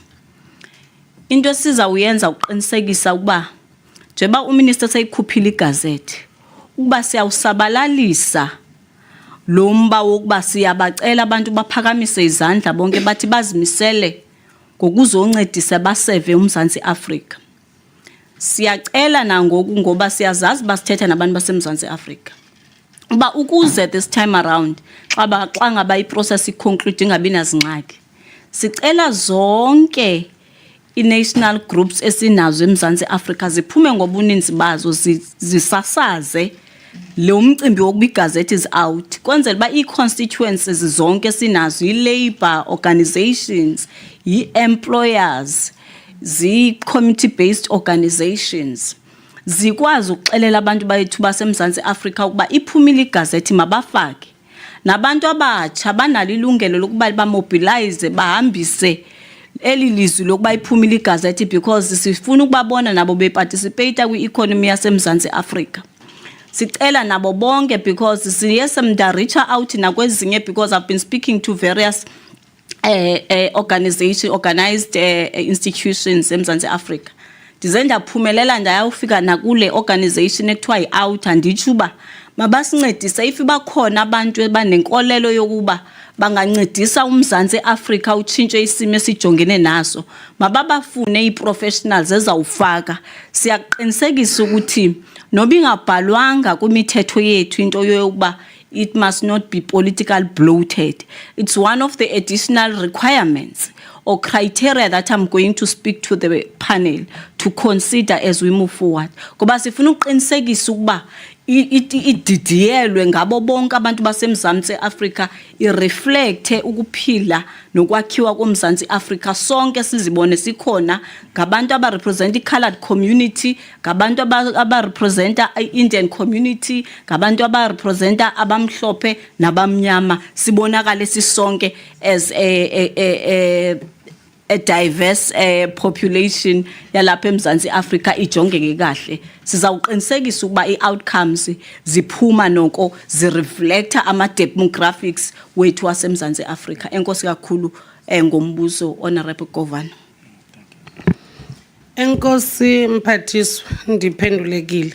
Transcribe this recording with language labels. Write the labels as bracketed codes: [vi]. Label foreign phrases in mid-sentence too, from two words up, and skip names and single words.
[xh] Into esiza uyenza uqinisekisa ukuba njengoba uminister seyikhuphile igazethi ukuba siyawusabalalisa lo mba wokuba siyabacela abantu baphakamise izandla bonke bathi bazimisele ngokuzoncedisa baseve uMzantsi Afrika. Siyacela nangoku ngoba siyazazi basithetha nabantu baseMzantsi Afrika uba ukuze [en] this time around [xh] xa ngaba iprocess iconclude ingabi nazingxaki sicela zonke i-national groups esinazo eMzantsi Afrika ziphume ngobuninzi bazo zisasaze lo mcimbi wokuba igazethi [en] is out [xh] kwenzela uba ii-constituencies zonke sinazo i- [en] labor organizations [xh] i-employers zi- [en] community-based organizations [xh] zikwazi ukuxelela abantu bayethu baseMzantsi Afrika ukuba iphumile igazethi mabafake nabantu abatsha banalo ilungelo lokuba bamobilize bahambise eli lizwi lokuba iphumile igazethi because sifuna ukubabona nabo beparticipate kwi-economy yaseMzantsi Afrika. Sicela nabo bonke because siye semnda-reacher out nakwezinye because [en] I've been speaking to various organized institutions [xh] eMzantsi Afrika. Ndize ndaphumelela ndayawufika nakule organization ekuthiwa yi-out anditsho uba mabasincedise if bakhona abantu abanenkolelo yokuba bangancedisa uMzantsi Afrika utshintshe isimo esijongene naso mababafune ii-professionals ezawufaka. Siyaqinisekisa ukuthi noba ingabhalwanga kwimithetho yethu into yokuba [en] it must not be political bloated. It's one of the additional requirements or criteria that I'm going to speak to the panel to consider as we move forward. [xh] Ngoba sifuna uqinisekisa ukuba ididiyelwe ngabo bonke abantu baseMzantsi Afrika ireflecte ukuphila nokwakhiwa koMzantsi Afrika sonke sizibone sikhona ngabantu abarepresent i-colored community ngabantu abarepresenta i-Indian community ngabantu abarepresenta abamhlophe nabamnyama sibonakale sisonke [en] as a diverse population [xh] yalapha eMzantsi Afrika ijongeke kahle. Sizawuqinisekisa ukuba i-outcomes ziphuma noko zireflecta ama-demographics wethu waseMzantsi Afrika. Enkosi kakhulu ngombuzo [en] Honorable Governor. [xh] Enkosi Mphathiswa ndiphendulekile.